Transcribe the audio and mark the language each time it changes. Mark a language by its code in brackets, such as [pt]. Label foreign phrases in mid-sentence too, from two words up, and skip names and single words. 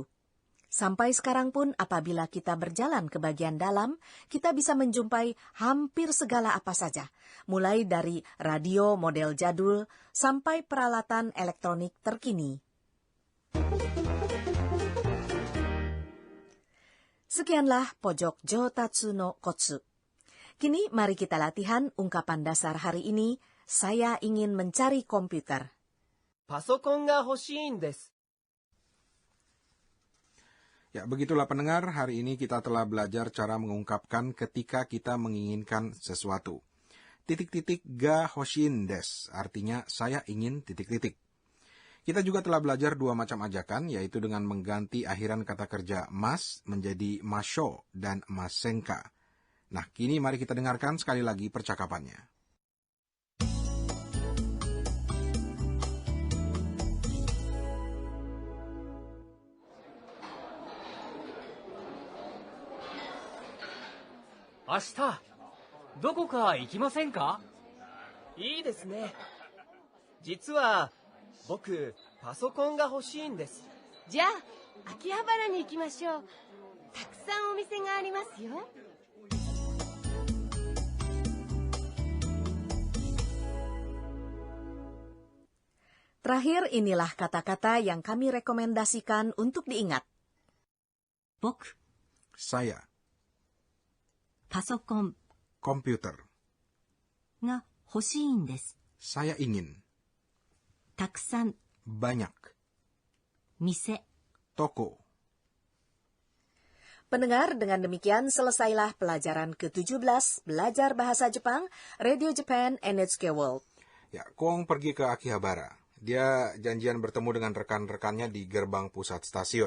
[id] Sampai sekarang pun apabila kita berjalan ke bagian dalam, kita bisa menjumpai hampir segala apa saja, mulai dari radio model jadul sampai peralatan elektronik terkini. Sekianlah pojok Jotatsu no Kotsu. Kini mari kita latihan ungkapan dasar hari ini, saya ingin mencari komputer. [ja] パソコンが欲しいんです。 [id] Ya, begitulah pendengar, hari ini kita telah belajar cara mengungkapkan ketika kita menginginkan sesuatu. Titik-titik [ja] が欲しいんです, [id] artinya saya ingin titik-titik. Kita juga telah belajar dua macam ajakan, yaitu dengan mengganti akhiran kata kerja mas menjadi masho dan masenka. Nah, kini mari kita dengarkan sekali lagi percakapannya. [ja] Ashita, どこか行きませんか？いいですね。実は僕パソコンが欲しいんです。じゃあ秋葉原に行きましょう。たくさんお店がありますよ。 [id] Terakhir inilah kata-kata yang kami rekomendasikan untuk diingat. [ja] 僕、 [id] Saya, [ja] パソコン [id] komputer. [ja] が欲しいんです。 [id] Saya ingin, [ja] たくさん、 [id] banyak, [ja] 店、 [id] toko. Pendengar, dengan demikian selesailah pelajaran ke-17 Belajar Bahasa Jepang, Radio Japan NHK World. Ya, Kwong pergi ke Akihabara. Dia janjian bertemu dengan rekan-rekannya di gerbang pusat stasiun.